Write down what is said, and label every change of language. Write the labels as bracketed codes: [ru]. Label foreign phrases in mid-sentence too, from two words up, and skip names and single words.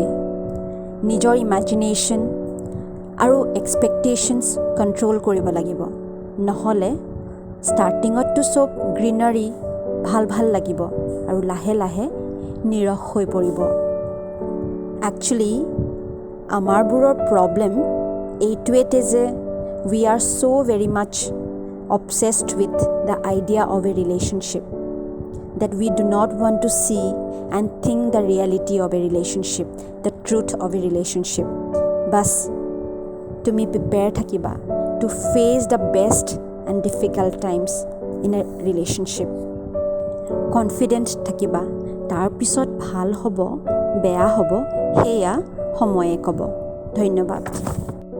[as] নিজৰ ইমাজিনেশ্যন আৰু এক্সপেক্টেশ্যনছ কণ্ট্ৰল কৰিব লাগিব, নহ'লে ষ্টাৰ্টিঙততো চব গ্ৰীনাৰী ভাল ভাল লাগিব আৰু লাহে লাহে নিৰস হৈ পৰিব। একচুৱেলি আমাৰবোৰৰ প্ৰব্লেম এইটোৱেতে যে [en] we are so very much obsessed with the idea of a relationship that we do not want to see and think the reality of a relationship, the truth of a relationship. Bas [as] তুমি প্ৰিপেয়াৰ থাকিবা [en] to face the best and difficult times in a relationship. [as] কনফিডেণ্ট থাকিবা, তাৰপিছত ভাল হ'ব বেয়া হ'ব সেয়া সময়ে ক'ব। ধন্যবাদ।